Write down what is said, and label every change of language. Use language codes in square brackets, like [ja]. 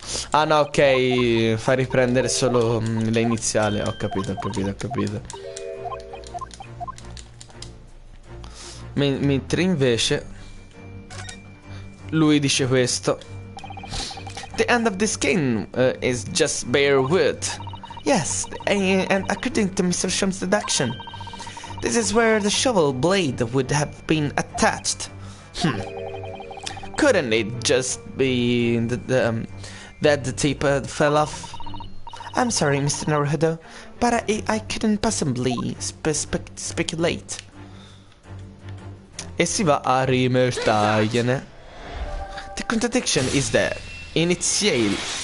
[it] Ah no, ok, fa riprendere solo le iniziali, ho capito. Mentre invece lui dice questo. [en] The end of this cane is just bare wood. Yes, and according to Mr. Sholmes' deduction, this is where the shovel blade would have been attached. Couldn't it just be that the tip fell off? I'm sorry, Mr. Naruhodo, but I couldn't possibly speculate. [it] E si va a rimertargliene. [en] The contradiction is there. Initialing.